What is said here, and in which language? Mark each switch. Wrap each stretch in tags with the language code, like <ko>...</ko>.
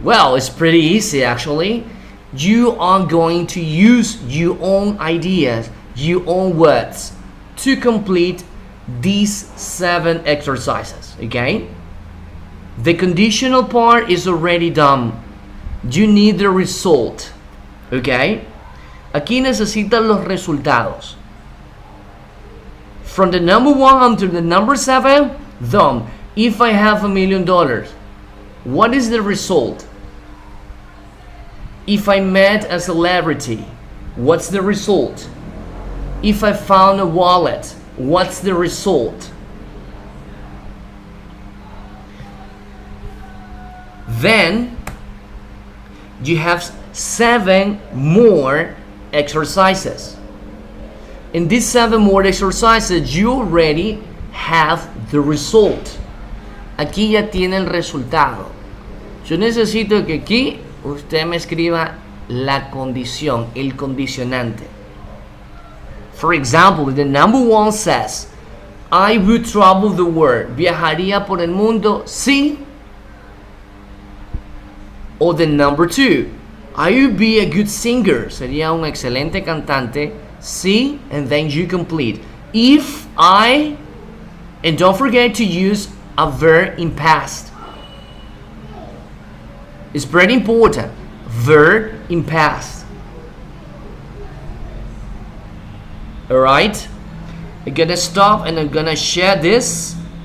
<en>Well, it's pretty easy actually. You are going to use your own ideas, your own words to complete these 7 exercises, okay? The conditional part is already done. You need the result, okay?</en> <es>Aquí necesitan los resultados.</es> <en>From the number 1 until the number 7, done. If I have $1 million, what is the result? If I met a celebrity, what's the result? If I found a wallet, what's the result? Then you have 7 more exercises. In these 7 more exercises, you already have the result.</en> <es>Aquí ya tiene el resultado. Yo necesito que aquí usted me escriba la condición, el condicionante.</es> <en>For example, the number 1 says, I would travel the world.</en> <es>Viajaría por el mundo, sí.</es> <en>Or the number 2, I would be a good singer.</en> <es>Sería un excelente cantante, sí.</es> <en>And then you complete. If I, and don't forget to use a verb in past. It's very important. Verb in past. Alright? I'm gonna stop and I'm gonna share this.</en>